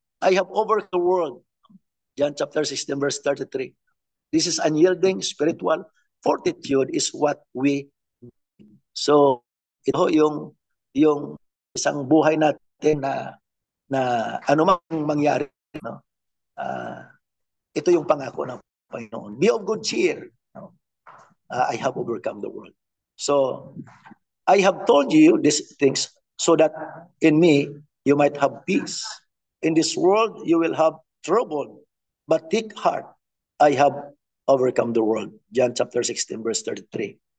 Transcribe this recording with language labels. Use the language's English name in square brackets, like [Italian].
[English] I have overcome the world. John chapter 16 verse 33. This is unyielding spiritual fortitude is what we. [Filipino] So ito yung isang buhay natin na ano mang mangyari, no? Ito yung pangako ng Panginoon. [English] Be of good cheer. No? I have overcome the world. So I have told you these things so that in me you might have peace. In this world you will have trouble, but take heart. I have overcome the world. John chapter 16 verse 33.